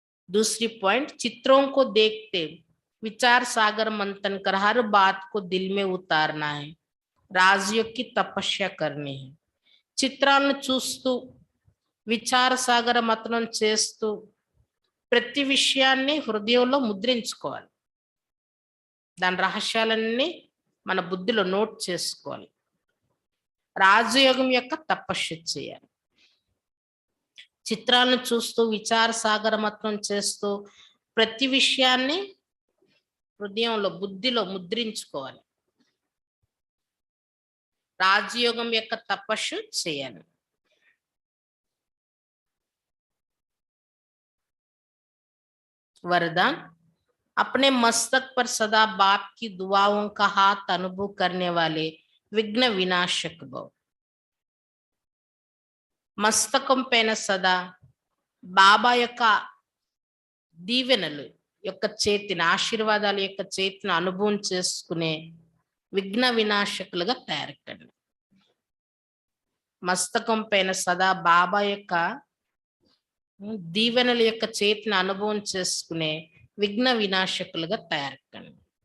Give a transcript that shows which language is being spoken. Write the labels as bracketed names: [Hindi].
[Hindi] दूसरी पॉइंट, चित्रों को देखते विचार सागर मंथन कर हर बात को दिल में उतारना है. రాజయోగ్ కి తపస్య करनी है. [Telugu] చిత్రాలను చూస్తూ విచార సాగర మతనం చేస్తూ ప్రతి విషయాన్ని హృదయంలో ముద్రించుకోవాలి. దాని రహస్యాలన్నీ మన బుద్ధిలో నోట్ చేసుకోవాలి. రాజయోగం యొక్క తపస్సు చేయాలి. చిత్రాలను చూస్తూ విచార సాగర మతనం చేస్తూ ప్రతి విషయాన్ని హృదయంలో బుద్ధిలో ముద్రించుకోవాలి. రాజయోగం యొక్క తపస్సు చేయాలి. [Hindi] वरदान, अपने मस्तक पर सदा बाप की दुआओं का हाथ अनुभव करने वाले विघ्न विनाशक भव. [Telugu] మస్తకం పైన సదా బాబా యొక్క దీవెనలు యొక్క చేతిని, ఆశీర్వాదాల యొక్క చేతిని అనుభవం చేసుకునే విఘ్న వినాశకులుగా తయారకండి. మస్తకం పైన సదా బాబా యొక్క దీవెనల యొక్క చేతిని అనుభవం చేసుకునే విఘ్న వినాశకులుగా తయారకండి.